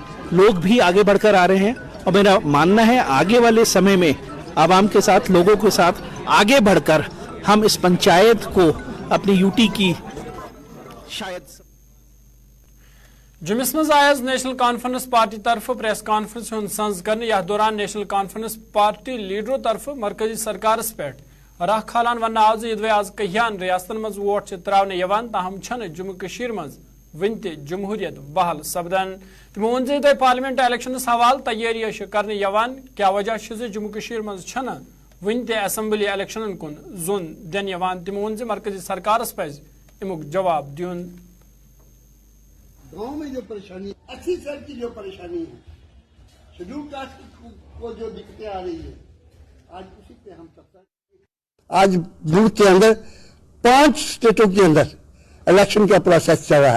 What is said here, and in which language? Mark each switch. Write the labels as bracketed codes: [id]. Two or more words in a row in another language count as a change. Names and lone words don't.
[hi] लोग भी आगे बढ़कर आ रहे हैं, और मेरा मानना है आगे वाले समय में आवाम के साथ, लोगों के साथ आगे बढ़कर हम इस पंचायत को अपनी यूटी की शायद [ks] जुमिस मज आयज नेशनल कॉन्फ्रेंस पार्टी तरफ [en] press conference [ks] हुंद संज करने। यह दौरान नेशनल कॉन्फ्रेंस पार्टी लीडरों तरफ मरकजी सरकार पे राह खालान वन आव यदि आज कहियान रियासतन मज वोट त्रावन यवान, ताहम छन जम्मू कशीर मज वन ते जमहूरियत बहाल सपदन। तमो वोन जे [en] parliament election [ks] हवाल तैयारी करने यवान, क्या वजह जम्मू कशीर मज छन वन ते [en] assembly election [ks] कुन जोन दिन यवान। तमो वोन जे मरकजी सरकार पज अमुक जवाब दियुन। [hi] गांव में जो परेशानी, 80 साल की जो परेशानी है, [en] schedule caste [hi] को जो दिक्कतें आ रही है, आज उसी पे हम सबका आज मुल्क के अंदर 5 स्टेटों के अंदर इलेक्शन का प्रोसेस चल रहा है।